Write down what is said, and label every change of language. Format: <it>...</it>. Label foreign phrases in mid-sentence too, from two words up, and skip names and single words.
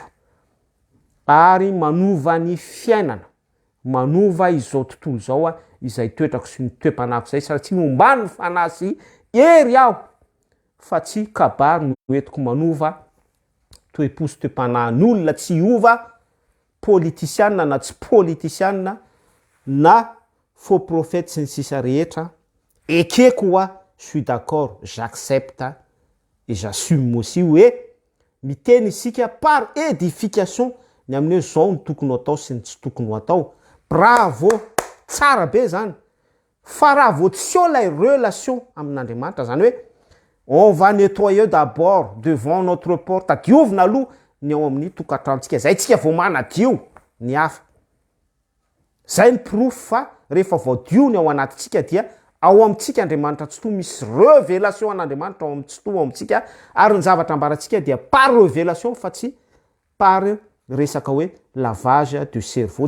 <mg>Ary manova ny fiainana, manova izao tontolo izao izay toetrako sy ny toe-panako izay satria ombany ny fanahy sy hery aho fa tsy kabary no entiko manova toe-po sy toe-panahyn'olona tsy ova politisianina na tsy politisianina na</mg> <fr>faux prophète</fr> <mg>sy ny sisa rehetra. Ekeko hoa</mg> <fr>suis d'accord, j'accepte et j'assume aussi</fr> <mg>hoe miteny isika</mg> <fr>par édification</fr> <mg>ny amin'ny hoe zao ny tokony atao sy ny tsy tokony atao. Bravo, tsara be zany. Fa raha vao tsy eo lay relation amin'Andriamanitra zany hoe</mg> <fr>on va nettoyer d'abord devant notre porte,</fr> <mg>diovina aloha ny ao amin'ny tokantrantsika zay tsika vao manadio ny hafa. Zay ny proof fa rehefa voadio ny ao anatintsika dia ao amintsika Andriamanitra tsy to misy révélation an'Andriamanitra ao amin'ny tsy to ao amintsika ary ny zavatra ambarantsika dia</mg> <fr>par révélation</fr> <mg>fa tsy par resaka hoe</mg> <fr>lavage de cerveau.</fr>